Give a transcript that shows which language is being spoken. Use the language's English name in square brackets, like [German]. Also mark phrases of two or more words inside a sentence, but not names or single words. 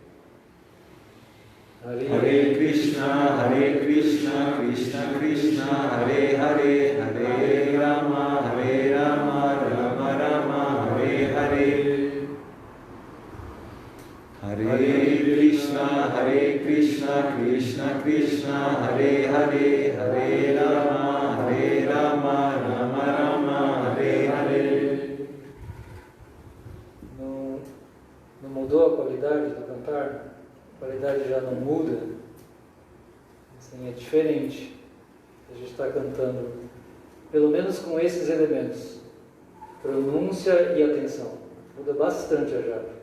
[Sanskrit] हरे कृष्ण कृष्ण कृष्ण हरे हरे हरे राम राम राम हरे हरे. हरे कृष्ण कृष्ण कृष्ण हरे हरे हरे राम राम राम हरे हरे. [Portuguese] Não mudou a qualidade do cantar? A qualidade já não muda? Assim, é diferente. A gente está cantando, pelo menos com esses elementos. Pronúncia e atenção. Muda bastante a japa.